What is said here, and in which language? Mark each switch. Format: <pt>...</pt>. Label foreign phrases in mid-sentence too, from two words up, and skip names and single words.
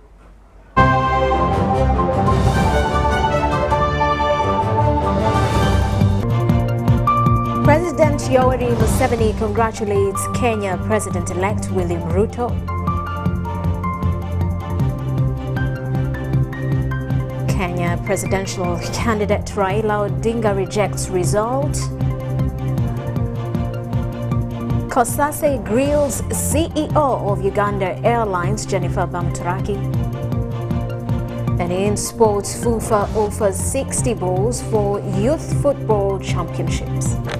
<en>President Yoweri Museveni congratulates Kenya President-elect William Ruto. Kenya presidential candidate Raila Odinga rejects result. Kosase grills CEO of Uganda Airlines Jennifer Bamturaki. And in sports, FUFA offers 60 balls for youth football championships.</en>